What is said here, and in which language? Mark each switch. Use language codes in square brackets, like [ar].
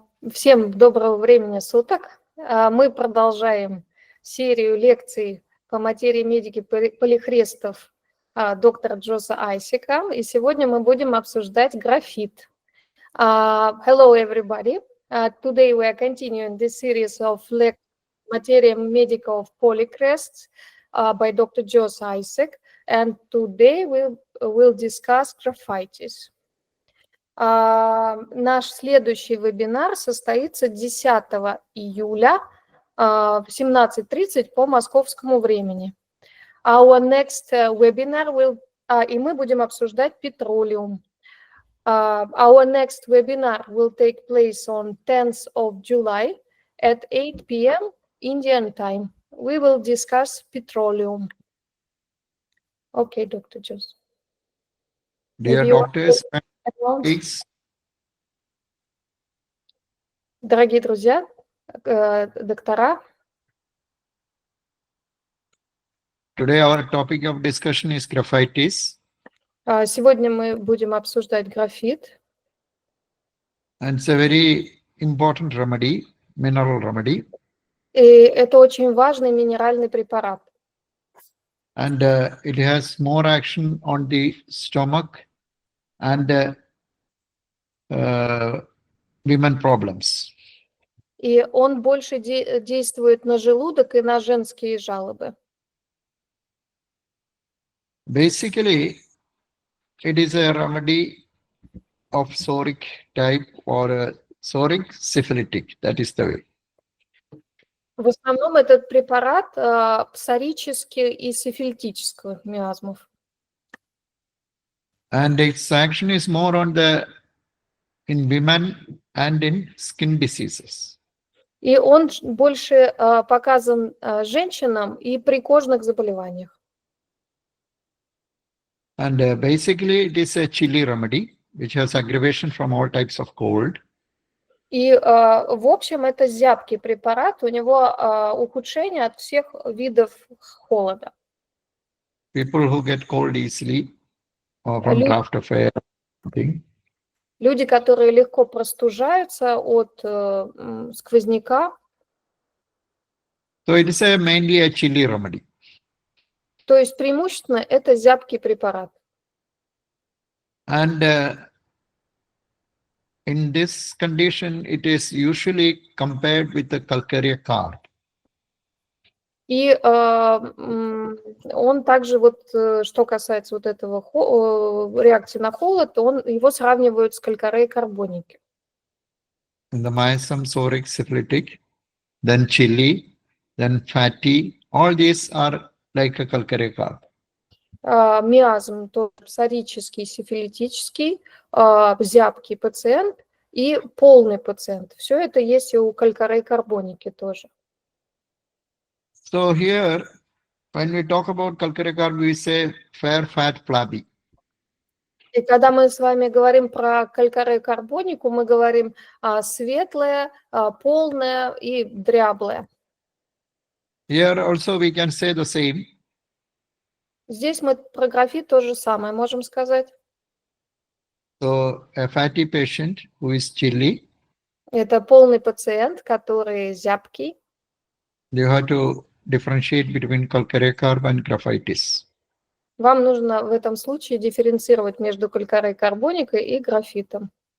[ru] Всем доброго времени суток. Мы продолжаем серию лекций по материи медики полихрестов доктора Джоза Айсека. И сегодня мы будем обсуждать графит. [en] Hello, everybody. Today we are continuing this series of Materia Medica of Polychrests by Dr. Jose Isaac. And today we will discuss graphites. [ru] Наш следующий вебинар состоится 10 июля в 17:30 по московскому времени. [en] Our next webinar will, [ru] и мы будем обсуждать [en] petroleum. Our next webinar will take place on 10th of July at 8 p.m. Indian time. We will discuss petroleum. Okay, Dr. Jose. Dear doctors, [ru] дорогие друзья, доктора. [en] Today our topic of discussion is graphites. [ru] Сегодня мы будем обсуждать графит. [en] And it's a very important remedy, mineral remedy. [ru] И это очень важный минеральный препарат. [en] And it has more action on the stomach and women problems. [ru] И он больше действует на желудок и на женские жалобы. [en] Basically, it is a remedy of psoric type or psoric syphilitic. That is the way. [ru] В основном этот препарат псорических и сифилитических миазмов. [en] And its action is more on in women and in skin diseases. [ru] И он больше показан женщинам и при кожных заболеваниях. [en] And basically it is a chilly remedy which has aggravation from all types of cold. [ru] И в общем это зябкий препарат, у него ухудшение от всех видов холода. [en] People who get cold easily from Govt Of India. [ru] Люди, которые легко простужаются от сквозняка. [en] So it is mainly a chilly remedy. [ru] То есть преимущественно это зябкий препарат. [en] And in this condition, it is usually compared with the calcarea carb. [ru] И он также, что касается этого реакции на холод, его сравнивают с калькарей карбоники. [en] The miasm, psoric, syphilitic, then chilly, then fatty, all these are like a calcarea carb. [ru] Миазм, то псорический, сифилитический, зябкий пациент и полный пациент. Все это есть и у калькарей карбоники тоже. [en] So here, when we talk about calcarea carb, we say fair, fat, flabby. [ru] И когда мы с вами говорим про калькарей карбонику, мы говорим светлое, полное и дряблое. [en] Here also we can say the same. [ru] Здесь мы про графит то же самое можем сказать. [en] So a fatty patient who is chilly. [ru] Это полный пациент, который зябкий. [en] You have to differentiate between calcarea carb and graphites. [ru] Вам нужно в этом случае дифференцировать между калькарей карбоникой и графитом.